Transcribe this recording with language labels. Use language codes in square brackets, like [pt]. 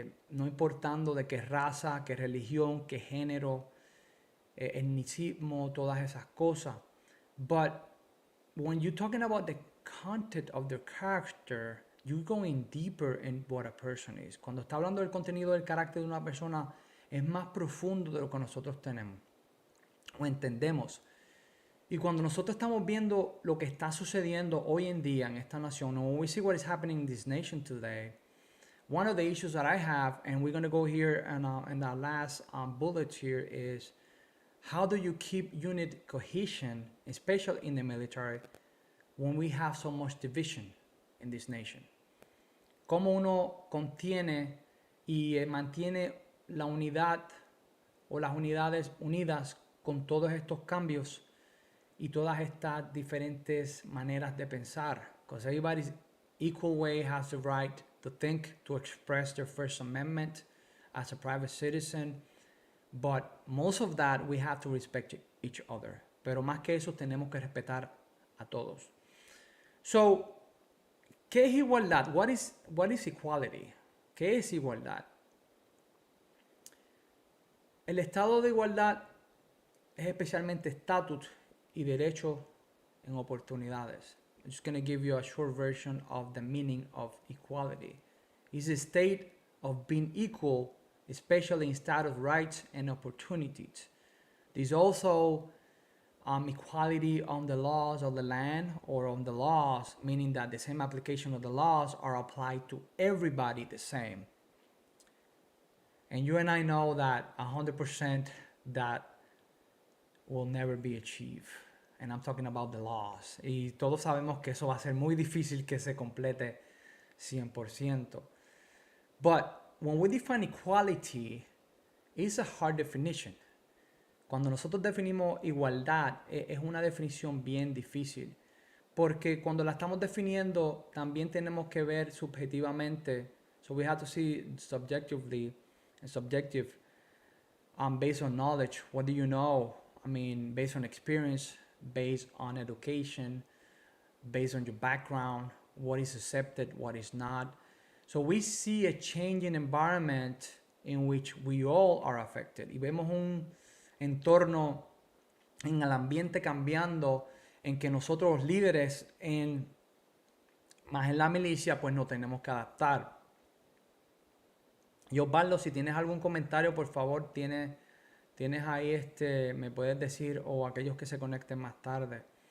[es] No importando de qué raza, qué religión, qué género, etnicismo, todas esas cosas. [en] But when you're talking about the content of their character, you're going deeper in what a person is. [es] Cuando está hablando del contenido del carácter de una persona, es más profundo de lo que nosotros tenemos o entendemos. Y cuando nosotros estamos viendo lo que está sucediendo hoy en día en esta nación, [en] when we see what is happening in this nation today, one of the issues that I have, and we're going to go here in the last bullet here, is how do you keep unit cohesion, especially in the military, when we have so much division in this nation? [es] ¿Cómo uno contiene y mantiene la unidad o las unidades unidas con todos estos cambios y todas estas diferentes maneras de pensar? [en] Because everybody's equal way has the right to think, to express their First Amendment as a private citizen, but most of that we have to respect each other. [es] Pero más que eso tenemos que respetar a todos. So, ¿Qué es igualdad? [en] What is equality? [es] ¿Qué es igualdad? El estado de igualdad es especialmente estatus y derechos en oportunidades. [en] I'm just going to give you a short version of the meaning of equality. It's a state of being equal, especially in status, rights, and opportunities. There's also equality on the laws of the land or on the laws, meaning that the same application of the laws are applied to everybody the same. And you and I know that 100% that will never be achieved. And I'm talking about the laws. [es] Y todos sabemos que eso va a ser muy difícil que se complete 100%. [en] But when we define equality, it's a hard definition. [es] Cuando nosotros definimos igualdad, es una definición bien difícil. Porque cuando la estamos definiendo, también tenemos que ver subjetivamente. [en] So we have to see subjectively and subjective based on knowledge. What do you know? I mean, based on experience, based on education, based on your background, what is accepted, what is not. So we see a changing environment in which we all are affected. [es] Y vemos un entorno en el ambiente cambiando en que nosotros los líderes más en la milicia pues nos tenemos que adaptar. Y Osvaldo, si tienes algún comentario, por favor, tienes ahí me puedes decir, o aquellos que se conecten más tarde.